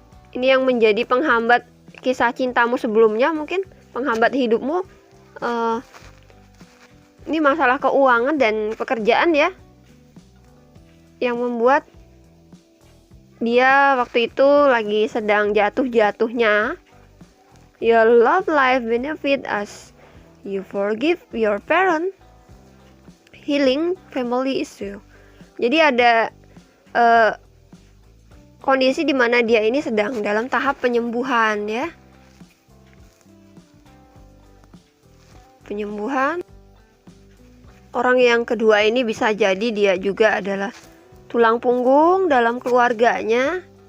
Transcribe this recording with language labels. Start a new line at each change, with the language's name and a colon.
Indonesian: Ini yang menjadi penghambat kisah cintamu sebelumnya, mungkin penghambat hidupmu. Ini masalah keuangan dan pekerjaan ya, yang membuat dia waktu itu lagi sedang jatuh-jatuhnya.
English: Your love life benefit as you forgive your parent, healing family issue.
Indonesian: Jadi ada kondisi di mana dia ini sedang dalam tahap penyembuhan ya. Penyembuhan. Orang yang kedua ini bisa jadi dia juga adalah tulang punggung dalam keluarganya.